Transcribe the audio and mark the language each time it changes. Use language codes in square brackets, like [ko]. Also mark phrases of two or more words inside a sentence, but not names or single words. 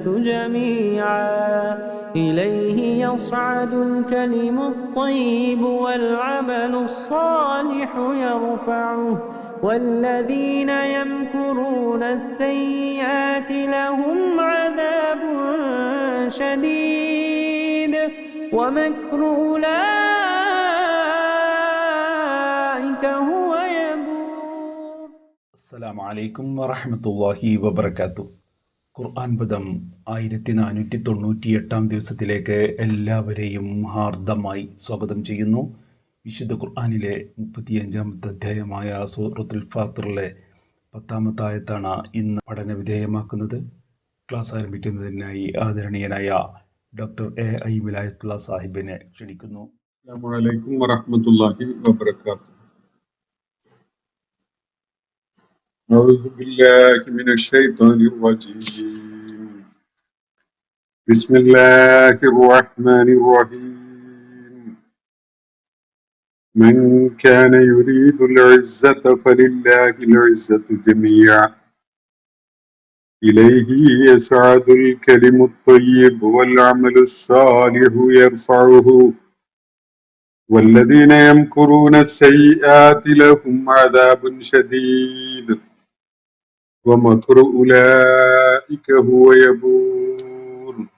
[ar] جميعا إليه يصعد الكلم الطيب والعمل الصالح يرفعه والذين يمكرون السيئات لهم عذاب شديد ومكر أولئك هو يبور. السلام عليكم ورحمة الله وبركاته. [ml] ഖുർആൻ പദം 1498 ദിവസത്തിലേക്ക് എല്ലാവരെയും ഹാർദമായി സ്വാഗതം ചെയ്യുന്നു. വിശുദ്ധ ഖുർആനിലെ 35-ാമത്തെ അധ്യായമായ സൂറത്തുൽ ഫാത്തിറിലെ 10-ാമത്തെ ആയത്താണ് ഇന്ന് പഠന വിധേയമാക്കുന്നത്. ക്ലാസ് ആരംഭിക്കുന്നതിനായി ആദരണീയനായ ഡോക്ടർ എ വിലായത്തുള്ള സാഹിബിനെ ക്ഷണിക്കുന്നു. [ar] السلام عليكم ورحمة الله وبركاته. أعوذ بالله من الشيطان الرجيم. بسم الله الرحمن الرحيم. من كان يريد العزة فلله العزة جميعا إليه يصعد الكلم الطيب والعمل الصالح يرفعه والذين يمكرون السيئات لهم عذاب شديد ومكر أولئك هو يبور.